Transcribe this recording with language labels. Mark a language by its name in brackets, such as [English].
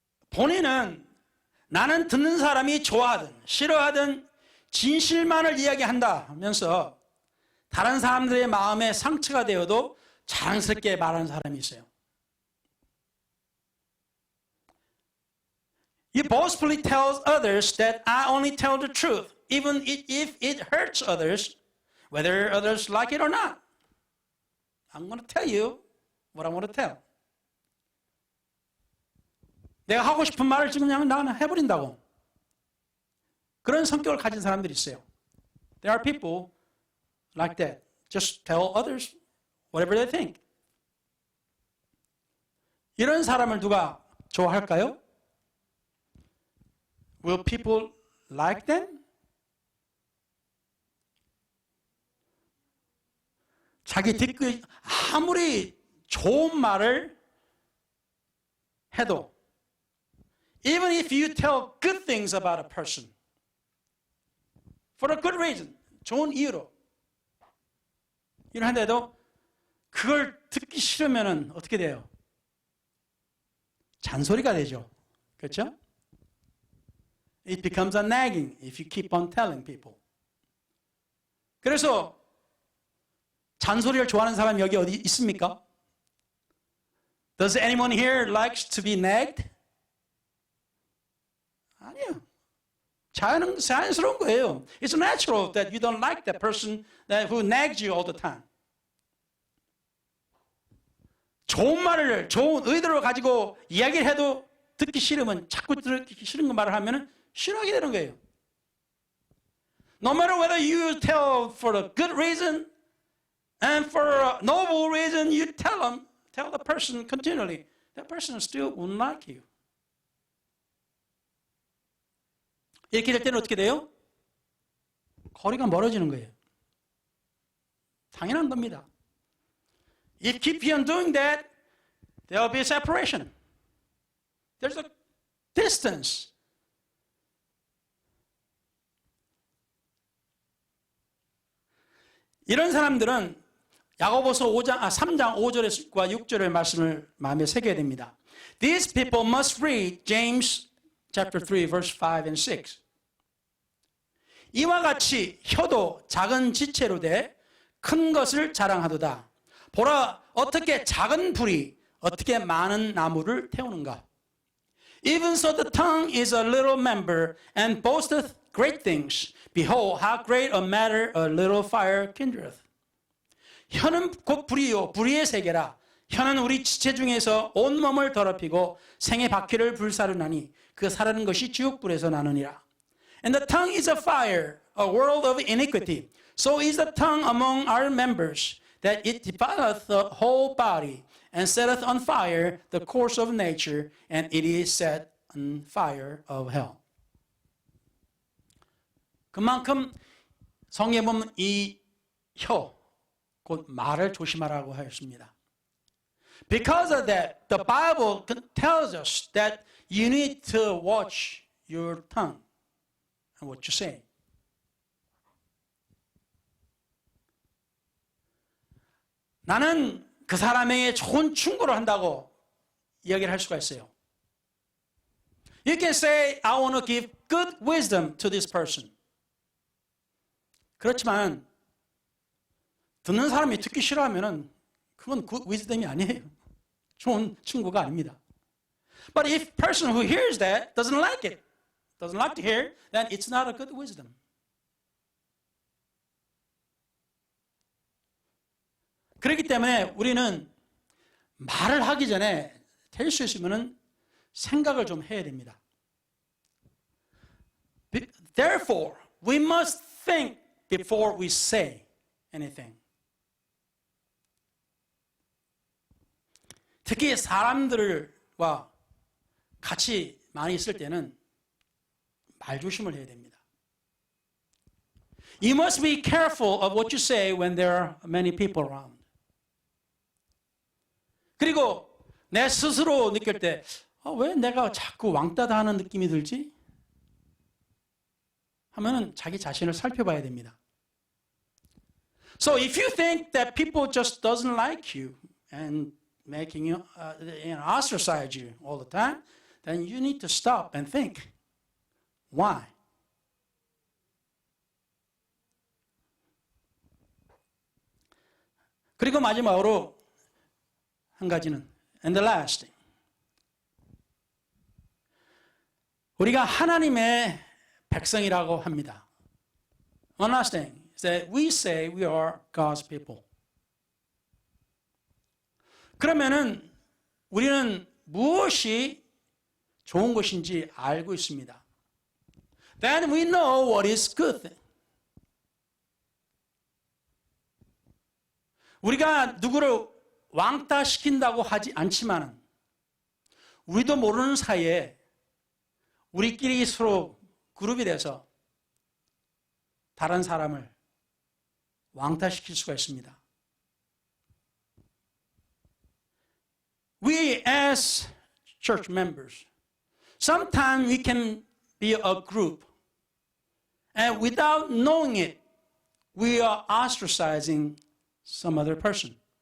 [Korean] 본인은 나는 듣는 사람이 좋아하든 싫어하든 진실만을 이야기한다 하면서 다른 사람들의 마음에 상처가 되어도 자랑스럽게 말하는 사람이 있어요. [English] You boastfully tell others that I only tell the truth, even if it hurts others, whether others like it or not. I'm going to tell you what I want to tell. [Korean] 내가 하고 싶은 말을 지금 그냥 나는 해버린다고. 그런 성격을 가진 사람들이 있어요. [English] There are people like that. Just tell others whatever they think. [Korean] 이런 사람을 누가 좋아할까요? [English] Will people like them? [Korean] 자기 뒤끝 아무리 좋은 말을 해도 [English] even if you tell good things about a person for a good reason, [Korean] 좋은 이유로 이러한데도 그걸 듣기 싫으면 어떻게 돼요? 잔소리가 되죠. 그렇죠? [English] It becomes a nagging if you keep on telling people. [Korean] 그래서 잔소리를 좋아하는 사람이 여기 어디 있습니까? [English] Does anyone here likes to be nagged? [Korean] 아니요. 자연스러운 거예요. [English] It's natural that you don't like that person who nags you all the time. [Korean] 좋은 말을 좋은 의도를 가지고 이야기를 해도 듣기 싫으면 자꾸 듣기 싫은 거 말을 하면 싫어하게 되는 거예요. [English] No matter whether you tell for a good reason and for a noble reason, you tell the person continually, that person still won't like you. [Korean] 이렇게 될 때는 어떻게 돼요? 거리가 멀어지는 거예요. 당연한 겁니다. [English] If you keep on doing that, there will be a separation. There's a distance. [Korean] 이런 사람들은 야고보서 3장 5절과 6절의 말씀을 마음에 새겨야 됩니다. [English] These people must read James chapter 3 verse 5 and 6. [Korean] 이와 같이 혀도 작은 지체로 돼 큰 것을 자랑하도다. 보라 어떻게 작은 불이 어떻게 많은 나무를 태우는가. [English] Even so the tongue is a little member and boasteth great things. Behold how great a matter a little fire kindleth. [Korean] 혀는 곧 불이요 불의의 세계라. 혀는 우리 지체 중에서 온 몸을 더럽히고 생의 바퀴를 불사르나니 그 사르는 것이 지옥불에서 나느니라. [English] And the tongue is a fire, a world of iniquity. So is the tongue among our members, that it defileth the whole body, and setteth on fire the course of nature, and it is set on fire of hell. [Korean] 그만큼 성경에 보면 이 혀, 곧 말을 조심하라고 하였습니다. [English] Because of that, the Bible tells us that you need to watch your tongue and what you say. [Korean] 나는 그 사람에게 좋은 충고를 한다고 이야기를 할 수가 있어요. [English] You can say, I want to give good wisdom to this person. [Korean] 그렇지만 듣는 사람이 듣기 싫어하면은 그건 [English] good wisdom [Korean] 이 아니에요. 좋은 충고가 아닙니다. [English] But if a person who hears that doesn't like it, doesn't like to hear, then it's not a good wisdom. [Korean] 그렇기 때문에 우리는 말을 하기 전에 될 수 있으면 생각을 좀 해야 됩니다. [English] Therefore, we must think before we say anything. [Korean] 특히 사람들과 같이 많이 있을 때는 말조심을 해야 됩니다. [English] You must be careful of what you say when there are many people around. [Korean] 그리고 내 스스로 느낄 때 왜 내가 자꾸 왕따다 하는 느낌이 들지? 하면은 자기 자신을 살펴봐야 됩니다. [English] So if you think that people just doesn't like you and making you ostracize you all the time, then you need to stop and think. Why? [Korean] 그리고 마지막으로 한 가지는, [English] and the last thing. [Korean] 우리가 하나님의 백성이라고 합니다. [English] One last thing is that we say we are God's people. [Korean] 그러면은 우리는 무엇이 좋은 것인지 알고 있습니다. [English] Then we know what is good. [Korean] 우리가 누구를 왕따시킨다고 하지 않지만 우리도 모르는 사이에 우리끼리 서로 그룹이 돼서 다른 사람을 왕따시킬 수가 있습니다. [English] We as church members, sometimes we can be a group and without knowing it, we are ostracizing some other person.